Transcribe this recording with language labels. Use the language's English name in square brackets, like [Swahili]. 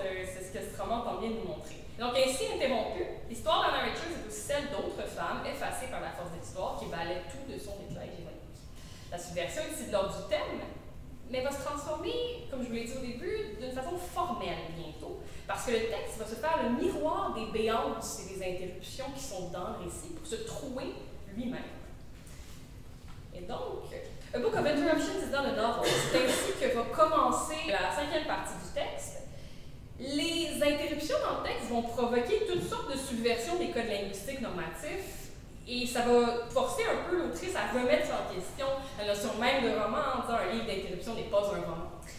[French] C'est ce que ce roman tente bien de nous montrer. Donc, ainsi interrompue, l'histoire d'Anna Richards est aussi celle d'autres femmes effacées par la force de l'histoire qui balaient tout de son éclat hégémonique. La subversion est ici de l'ordre du thème, mais va se transformer, comme je vous l'ai dit au début, d'une façon formelle bientôt, parce que le texte va se faire le miroir des béances et des interruptions qui sont dans le récit pour se trouer lui-même. Et donc, [English] A Book of Interruptions is not a novel. [French] C'est ainsi que va commencer la 5e partie du texte. Les interruptions dans le texte vont provoquer toutes sortes de subversions des codes linguistiques normatifs et ça va forcer un peu l'autrice à remettre en question la notion même de roman en disant un livre d'interruption n'est pas un roman.